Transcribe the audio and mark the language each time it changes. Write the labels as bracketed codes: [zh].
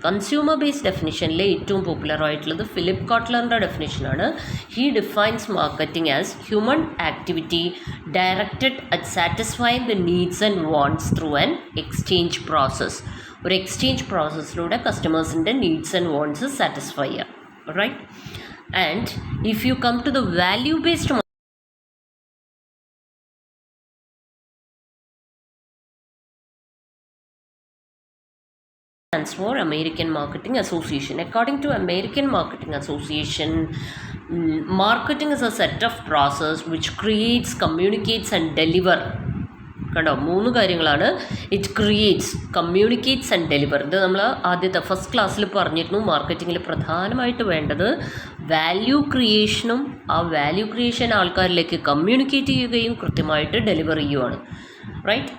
[ml] Consumer based ഡെഫിനിഷനിൽ ഏറ്റവും popular ആയിട്ടുള്ളത് Philip കോട്ട്ലറിൻ്റെ ഡെഫിനിഷനാണ്. He defines marketing as human activity directed at satisfying the needs and wants through an exchange process. ഒരു exchange പ്രോസസ്സിലൂടെ കസ്റ്റമേഴ്സിൻ്റെ needs and wants satisfy ചെയ്യുക, [en] right? And if you come to the value based stands for American Marketing Association. According to American Marketing Association, marketing is a set of process which creates, communicates and deliver. [ml] കണ്ടോ, 3 കാര്യങ്ങളാണ്. It creates, communicates and deliver. ഇത് നമ്മൾ ആദ്യത്തെ first ക്ലാസ്സിൽ പറഞ്ഞിരുന്നു. മാർക്കറ്റിങ്ങിൽ പ്രധാനമായിട്ട് വേണ്ടത് value ക്രിയേഷനും ആ വാല്യൂ ക്രിയേഷൻ ആൾക്കാരിലേക്ക് കമ്മ്യൂണിക്കേറ്റ് ചെയ്യുകയും കൃത്യമായിട്ട് ഡെലിവർ ചെയ്യുവാണ്, റൈറ്റ്?